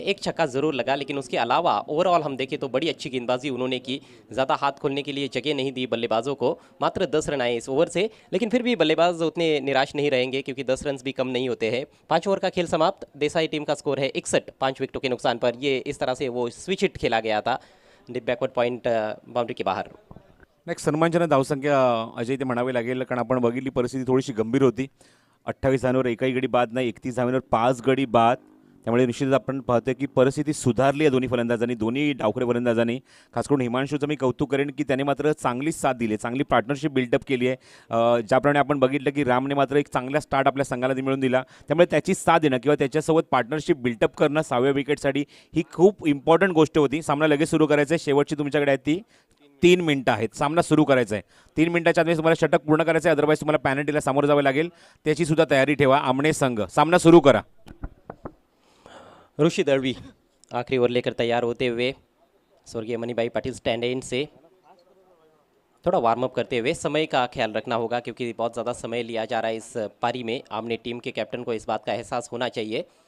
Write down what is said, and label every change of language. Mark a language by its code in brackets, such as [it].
[hi] एक छक्का ज़रूर लगा, लेकिन उसके अलावा ओवरऑल हम देखें तो बड़ी अच्छी गेंदबाजी उन्होंने की, ज़्यादा हाथ खोलने के लिए जगह नहीं दी बल्लेबाजों को। मात्र 10 रन आए इस ओवर से, लेकिन फिर भी बल्लेबाज उतने निराश नहीं रहेंगे क्योंकि 10 रन भी कम नहीं होते हैं। 5 ओवर का खेल समाप्त, देसाई टीम का स्कोर है 61, 5 विकेटों के नुकसान पर। ये इस तरह से वो स्विच हिट खेला गया था डीप बैकवर्ड पॉइंट बाउंड्री के बाहर। [mr] नेक्स्ट सन्मानजनक धावसंख्या अजय ते म्हणावे लागेल, कारण आपण बघितली परिस्थिती थोडीशी गंभीर होती. 28 धावांवर एकही गडी बाद नाही, 31 धावांवर 5 गडी बाद. त्यामुळे निश्चितच आपण पाहतोय की परिस्थिती सुधारली आहे दोन्ही फलंदाजांनी, दोन्ही डावखरे फलंदाजांनी. खास करून हिमांशूचं मी कौतुक करेन की त्याने मात्र चांगली साथ दिली, चांगली पार्टनरशिप बिल्डअप केली आहे. ज्याप्रमाणे आपण बघितलं की रामने मात्र एक चांगला स्टार्ट आपल्या संघाला मिळवून दिला. त्यामुळे त्याची साथ देणं किंवा त्याच्यासोबत पार्टनरशिप बिल्डअप करणं 6व्या विकेटसाठी ही खूप इम्पॉर्टंट गोष्ट होती. सामना लगेच सुरू करायचा आहे, शेवटची तुमच्याकडे आहे ती 3 मिनिटं आहेत, सामना सुरू करायचा आहे. 3 मिनिटाच्या आधी तुम्हाला षटक पूर्ण करायचं आहे, अदरवाईज तुम्हाला पॅनल्टीला सामोरं जावं लागेल. त्याची सुद्धा तयारी ठेवा. आमने संघ, सामना सुरू करा. [hi] ऋषि दळवी आखिरी ओवर लेकर तैयार होते हुए स्वर्गीय मनीभाई पाटिल स्टैंड एंड से थोड़ा वार्म अप करते हुए। समय का ख्याल रखना होगा क्योंकि बहुत ज़्यादा समय लिया जा रहा है इस पारी में। आमने टीम के कैप्टन को इस बात का एहसास होना चाहिए।